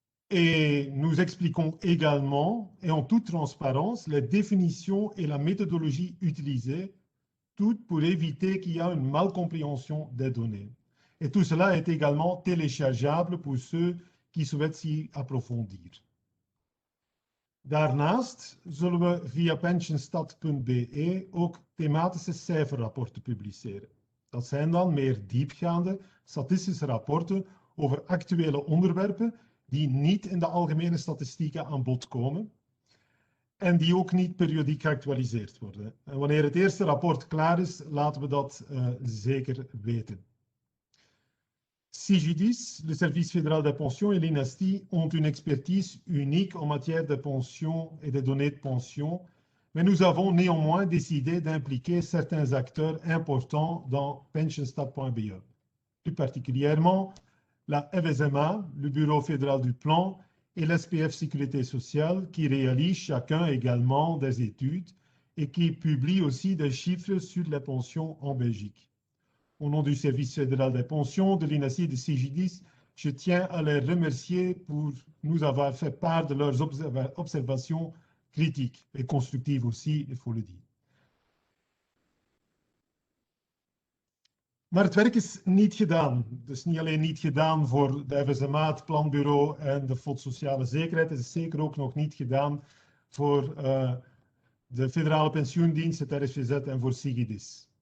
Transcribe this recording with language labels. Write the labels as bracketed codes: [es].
[fr] Et nous expliquons également, et en toute transparence, les définitions et la méthodologie utilisées, toutes pour éviter qu'il y ait une malcompréhension des données. Et tout cela est également téléchargeable pour ceux qui souhaitent s'y approfondir. [nl] Daarnaast zullen we via pensionstat.be ook thematische cijferrapporten publiceren. Dat zijn dan meer diepgaande statistische rapporten over actuele onderwerpen die niet in de algemene statistieken aan bod komen en die ook niet periodiek geactualiseerd worden. En wanneer het eerste rapport klaar is, laten we dat zeker weten. [fr] CIGIDIS, le Service fédéral des pensions et l'INASTI ont une expertise unique en matière de pension et de données de pension, mais nous avons néanmoins décidé d'impliquer certains acteurs importants dans pensionstat.be. Plus particulièrement, la FSMA, le Bureau fédéral du plan, et l'SPF Sécurité sociale, qui réalisent chacun également des études et qui publient aussi des chiffres sur les pensions en Belgique. Au nom du Service fédéral des pensions, de l'INASI et de CIGIDIS, je tiens à les remercier pour nous avoir fait part de leurs observations critiques et constructives aussi, il faut le dire. [nl] Maar het werk is niet gedaan. Het is niet alleen niet gedaan voor de FSMA, het Planbureau en de FOD Sociale Zekerheid. Het is zeker ook nog niet gedaan voor de Federale Pensioendienst, het RSVZ en voor CIGIDIS.